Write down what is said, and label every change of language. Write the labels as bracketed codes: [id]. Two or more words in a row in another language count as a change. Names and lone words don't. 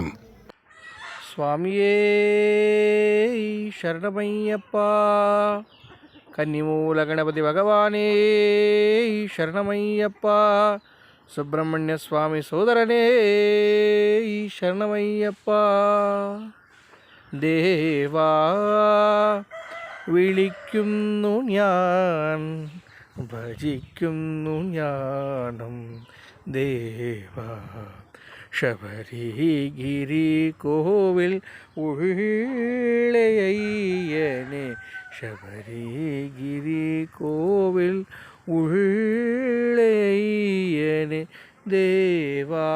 [kn] ಸ್ವಾಮಿಯೇ ಶರಣಮಯ್ಯಪ್ಪ, ಕನ್ನಿಮೂಲ ಗಣಪತಿ ಭಗವಾನೇ ಶರಣಮಯ್ಯಪ್ಪ, ಸುಬ್ರಹ್ಮಣ್ಯ ಸ್ವಾಮಿ ಸೋದರನೇ ಶರಣಮಯ್ಯಪ್ಪ. [ml] ദേവാ വിളിക്കുന്നു ഞാൻ, ഭജിക്കുന്നു ഞാനും ദേവാ. ശബരിഗിരി കോവിൽ ഉള്ളയയ്യനെ, ശബരിഗിരി കോവിൽ ഉള്ളയയ്യനെ ദേവാ.